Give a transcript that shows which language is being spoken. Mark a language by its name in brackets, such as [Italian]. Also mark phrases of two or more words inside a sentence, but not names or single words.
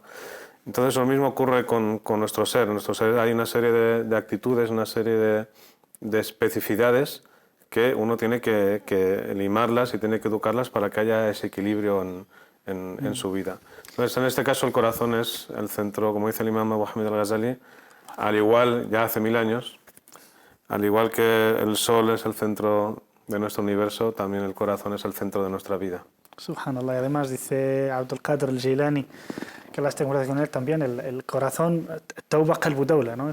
[Spanish] Entonces lo mismo ocurre con nuestro ser. En nuestro ser hay una serie de actitudes, una serie de especificidades que uno tiene que limarlas y tiene que educarlas para que haya ese equilibrio en su vida. Entonces, en este caso, el corazón es el centro, como dice el imam Abu Hamid al-Ghazali, al igual, ya hace 1000 años, al igual que el sol es el centro de nuestro universo, también el corazón es el centro de nuestra vida. Subhanallah. Y además dice Abdul Qadir al-Jilani, que la tengo con él también, el corazón, [Arabic] توبة قلبه دولة, [Spanish] ¿no?